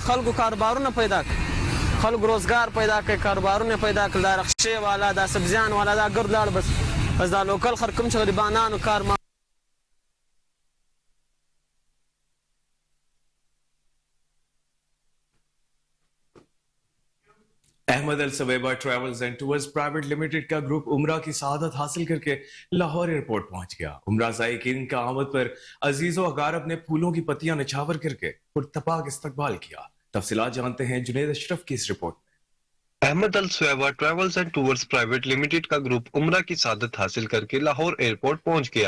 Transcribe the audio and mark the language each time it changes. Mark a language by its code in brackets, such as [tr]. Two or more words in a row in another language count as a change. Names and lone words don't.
[ps] خلکو کاروبارونه پیدا کړي خلکو روزګار پیدا کړي کاروبارونه پیدا کړي دا رخصې والا دا سبزیان والا دا ګرد لاړ بس دا لوکل خلک کوم چې غریبانانو کار [ur] احمد السویبا ٹریولز اینڈ ٹورز پرائیویٹ لمیٹڈ کا گروپ عمرہ کی سعادت حاصل کر کے لاہور ایئرپورٹ پہنچ گیا. عمرہ ذائقین کا آمد پر عزیز و اقارب نے پھولوں کی پتیاں نچھاور کر کے پرتپاک استقبال کیا. تفصیلات جانتے ہیں جنید اشرف کی اس رپورٹ. احمد السویبا ٹریولز اینڈ ٹورز پرائیویٹ لمیٹڈ کا گروپ عمرہ کی سعادت حاصل کر کے لاہور ایئرپورٹ پہنچ گیا.